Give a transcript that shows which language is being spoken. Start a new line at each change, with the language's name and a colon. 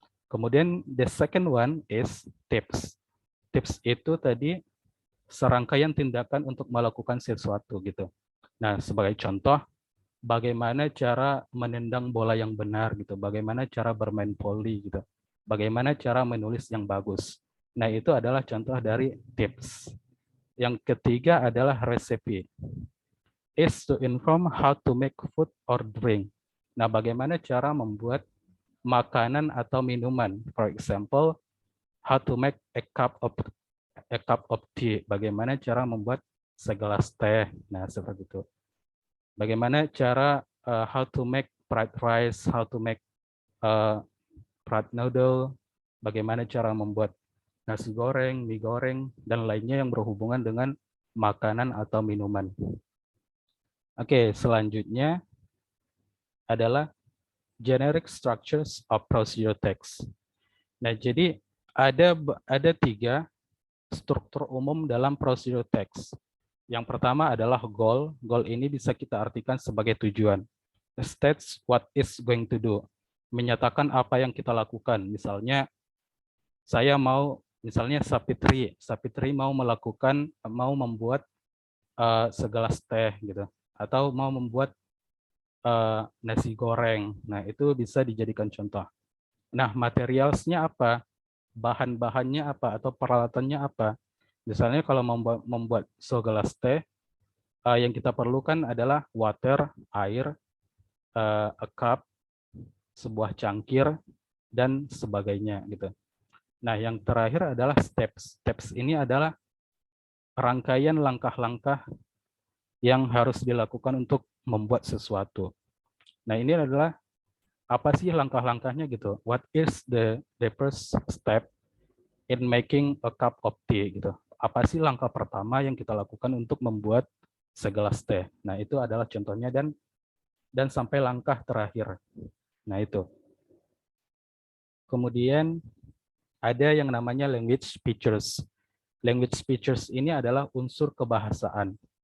Indonesian: Kemudian
English: the second one is tips.
Indonesian: Tips itu tadi serangkaian tindakan untuk melakukan sesuatu gitu. Nah, sebagai contoh, bagaimana cara menendang bola yang benar gitu, bagaimana cara bermain volley gitu, bagaimana cara menulis yang bagus. Nah, itu adalah contoh dari tips. Yang ketiga adalah recipe.
English: Is to inform how to make food or drink.
Indonesian: Nah, bagaimana cara membuat makanan atau minuman.
English: For example, how to make a cup of tea.
Indonesian: Bagaimana cara membuat segelas teh. Nah, seperti itu. Bagaimana cara
English: how to make fried rice, how to make fried noodle,
Indonesian: bagaimana cara membuat nasi goreng, mie goreng, dan lainnya yang berhubungan dengan makanan atau minuman. Oke, selanjutnya adalah generic structures of procedural text. Nah, jadi ada 3 struktur umum dalam procedural text. Yang pertama adalah goal. Goal ini bisa kita artikan sebagai tujuan.
English: States what is going to do.
Indonesian: Menyatakan apa yang kita lakukan. Misalnya, saya mau, misalnya Sapitri mau membuat segelas teh gitu, atau mau membuat nasi goreng. Nah, itu bisa dijadikan contoh. Nah, materialsnya apa? Bahan-bahannya apa? Atau peralatannya apa? Misalnya kalau membuat segelas teh, yang kita perlukan adalah water, air, a cup, sebuah cangkir, dan sebagainya gitu. Nah, yang terakhir adalah steps. Steps ini adalah rangkaian langkah-langkah yang harus dilakukan untuk membuat sesuatu. Nah, ini adalah apa sih langkah-langkahnya gitu?
English: What is the first step in making a cup of tea gitu?
Indonesian: Apa sih langkah pertama yang kita lakukan untuk membuat segelas teh? Nah, itu adalah contohnya dan sampai langkah terakhir. Nah, itu. Kemudian ada yang namanya language features. Language features ini adalah unsur kebahasaan.